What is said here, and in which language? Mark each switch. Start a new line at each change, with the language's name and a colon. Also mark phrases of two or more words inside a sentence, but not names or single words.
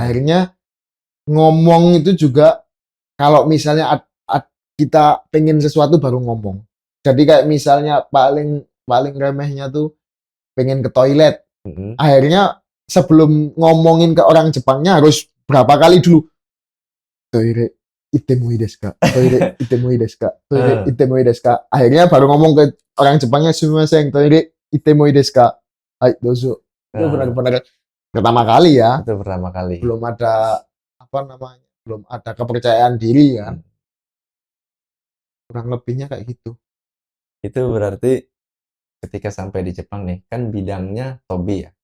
Indonesian: Akhirnya ngomong itu juga kalau misalnya kita pengen sesuatu baru ngomong. Jadi kayak misalnya paling paling remehnya tuh pengen ke toilet. Akhirnya sebelum ngomongin ke orang Jepangnya harus berapa kali dulu.
Japanese: トイレ行ってもいいですか？トイレ行ってもいいですか? トイレ行ってもいいですか?
Indonesian: Akhirnya baru ngomong ke orang Jepangnya,
Japanese: すみません、トイレ行ってもいいですか? はい、どうぞ.
Indonesian: Itu benar-benar pertama kali ya. Itu pertama kali. Belum ada apa namanya? Belum ada kepercayaan diri kan. Kurang lebihnya kayak gitu. Itu berarti ketika sampai di Jepang nih, kan bidangnya tobi ya?